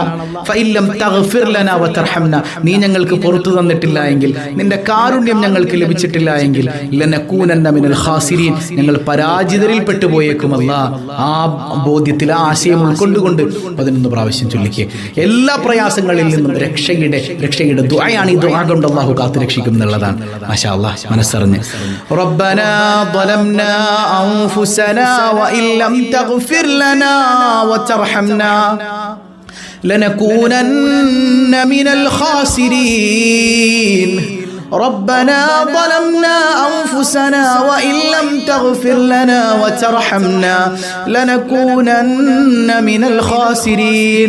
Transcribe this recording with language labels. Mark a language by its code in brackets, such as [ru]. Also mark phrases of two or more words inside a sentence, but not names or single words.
[ar] فإن لم تغفر لنا وترحمنا, [ml] നീ ഞങ്ങൾക്ക് പുറത്തു തന്നിട്ടില്ല എങ്കിൽ, നിന്റെ കാരുണ്യം ഞങ്ങൾക്ക് ലഭിച്ചിട്ടില്ല എങ്കിൽ, [ar] لنكونن من الخاسرين, [ml] ഞങ്ങൾ പരാജിതരിൽ പെട്ടുപോയേക്കുമല്ലാ. ആ ബോധ്യത്തിൽ ആ ആശയം ഉൾക്കൊണ്ടുകൊണ്ട് 11 പ്രാവശ്യം ചൊല്ലിക്കുക. എല്ലാ പ്രയാസങ്ങളിൽ നിന്നും രക്ഷയുടെ ദുആയാണ്. ഈ ദുആ കൊണ്ട് അല്ലാഹു കാത്തു രക്ഷിക്കും എന്നുള്ളതാണ്. [ar] ما شاء الله, മനസ്സറിഞ്ഞ് റബ്ബന ظلمنا أنفسنا وإن لم تغفر لنا وترحمنا لنكونن من الخاسرين. ربنا ظلمنا أنفسنا وإن لم تغفر لنا وترحمنا لنكونن من الخاسرين.